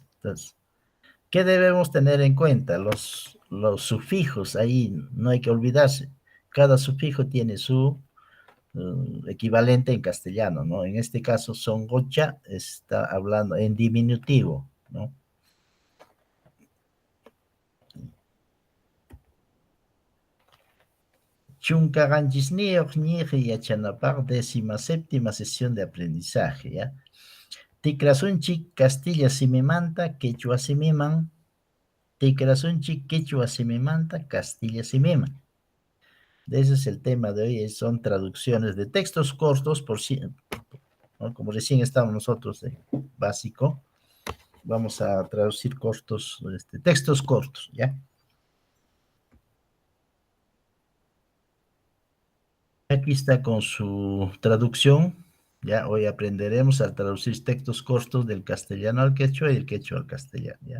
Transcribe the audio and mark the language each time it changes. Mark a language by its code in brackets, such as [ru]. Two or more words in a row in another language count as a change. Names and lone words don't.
[es] Entonces, ¿qué debemos tener en cuenta? Los sufijos, ahí no hay que olvidarse. Cada sufijo tiene su equivalente en castellano, ¿no? En este caso, son gocha está hablando en diminutivo, ¿no? [qu] Chunkaganjisniyoq ñiqi yachanapaq [es] 17ª sesión de aprendizaje, ¿ya? [qu] Tikrasunchik Castilla simimanta Quechua simiman, tikrasunchik Quechua simimanta Castilla simiman. [es] Ese es el tema de hoy, son traducciones de textos cortos, ¿no? Como recién estamos nosotros de básico, vamos a traducir cortos, textos cortos, ¿ya? Aquí está con su traducción, ya hoy aprenderemos a traducir textos cortos del castellano al quechua y del quechua al castellano, ¿ya?